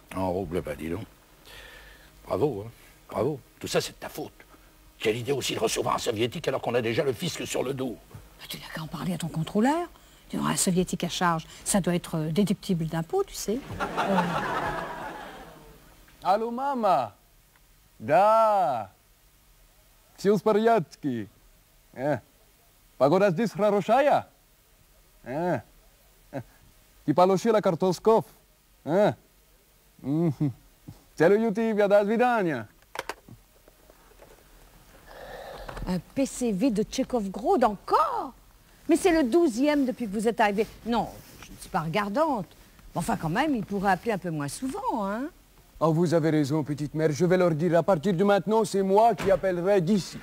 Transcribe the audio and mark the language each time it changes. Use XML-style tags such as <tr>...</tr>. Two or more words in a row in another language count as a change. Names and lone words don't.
<fr>En roubles, bah dis donc. Bravo, hein, bravo. Tout ça, c'est de ta faute. Quelle idée aussi de recevoir un soviétique alors qu'on a déjà le fisc sur le dos. Tu n'as qu'à en parler à ton contrôleur. Tu auras un soviétique à charge. Ça doit être déductible d'impôt, tu sais. Allô, maman?</fr> <ru>Da. Все в порядке. Погода здесь хорошая. Ты получила картошков. Salut тебя, до свидания.</ru> <fr>Un PCV de Tchekhov-Claude encore? Mais c'est le 12e depuis que vous êtes arrivé. Non, je ne suis pas regardante. Enfin, quand même, il pourrait appeler un peu moins souvent, hein? Oh, vous avez raison, petite mère. Je vais leur dire, à partir de maintenant, c'est moi qui appellerai d'ici.</fr>